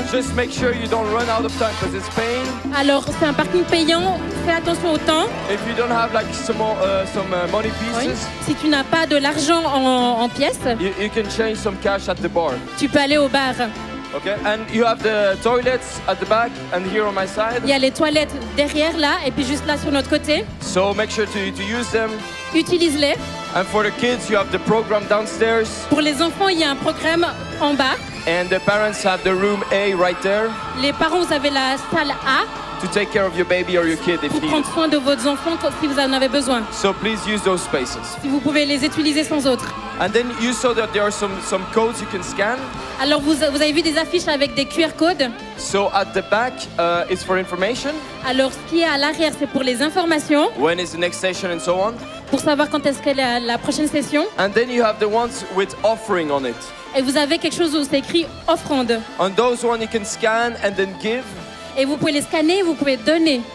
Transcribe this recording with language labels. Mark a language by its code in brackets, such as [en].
[en] Just make sure you don't run out of time because it's paying. [fr] Alors c'est un parking payant. Fais attention au temps. [en] If you don't have like some money pieces. [fr] Oui. Si tu n'as pas de l'argent en pièces. [en] You can change some cash at the bar. [fr] Tu peux aller au bar. [en] Okay, and you have the toilets at the back and here on my side. [fr] Il y a les toilettes derrière là et puis juste là sur notre côté. [en] So make sure to use them. [fr] Utilise-les. [en] And for the kids, you have the program downstairs. [fr] Pour les enfants, il y a un programme en bas. [en] And the parents have the room A right there. [fr] Les parents, vous avez la salle A. [en] To take care of your baby or your kid if [fr] pour [en] needed. [fr] prendre soin de vos enfants si vous en avez besoin. [en] So please use those spaces. [fr] Si vous pouvez les utiliser sans autre. [en] And then you saw that there are some codes you can scan. [fr] Alors vous avez vu des affiches avec des QR codes. [en] So at the back is for information. [fr] Alors ce qui est à l'arrière c'est pour les informations. [en] When is the next session and so on. [fr] Pour savoir quand est-ce qu'est la prochaine session. [en] And then you have the ones with offering on it. [fr] Et vous avez quelque chose où c'est écrit offrande. [en] On those one you can scan and then give. [fr] Et vous pouvez les scanner, vous pouvez donner.